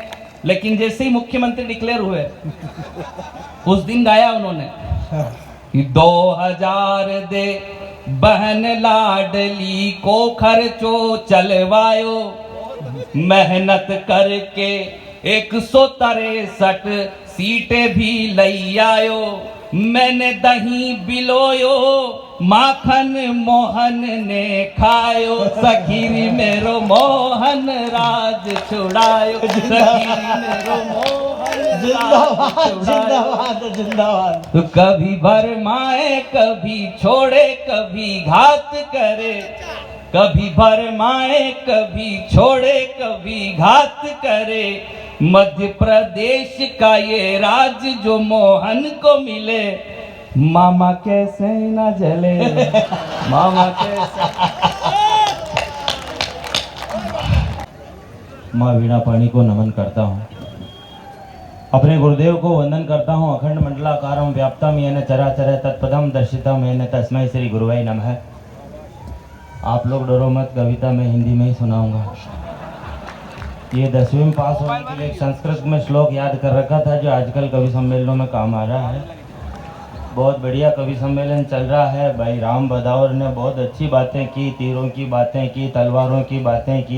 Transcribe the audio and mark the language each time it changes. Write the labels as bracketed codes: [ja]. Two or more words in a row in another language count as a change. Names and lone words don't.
[hi] लेकिन जैसे ही मुख्यमंत्री डिक्लेयर हुए उस दिन गाया उन्होंने कि 2000 दे बहन लाडली को खर्चो चलवायो, मेहनत करके 163 सीटें भी लई आयो, मैंने दही बिलोयो माखन मोहन ने खायो, सखीरी मेरो मोहन राज छुड़ायो, सखीरी मेरो मोहन जिंदाबाद जिंदाबाद जिंदाबाद। तो कभी भरमाए कभी छोड़े कभी घात करे, कभी भरमाए कभी छोड़े कभी घात करे, मध्य प्रदेश का ये राज जो मोहन को मिले, मामा कैसे न जले, मामा कैसे। माँ वीणा पाणी को नमन करता हूँ, अपने गुरुदेव को वंदन करता हूँ। [sa] अखंड मंडलाकारं व्याप्तम येन चराचर तत्पदम दर्शितम येन तस्मै श्री गुरुवाई नमः। [hi] आप लोग डरो मत, कविता मैं हिंदी में ही सुनाऊंगा। ये 10वीं में पास होने के लिए एक संस्कृत में श्लोक याद कर रखा था जो आजकल कवि सम्मेलनों में काम आ रहा है। बहुत बढ़िया कवि सम्मेलन चल रहा है। भाई राम बदावर ने बहुत अच्छी बातें की, तीरों की बातें की, तलवारों की बातें की।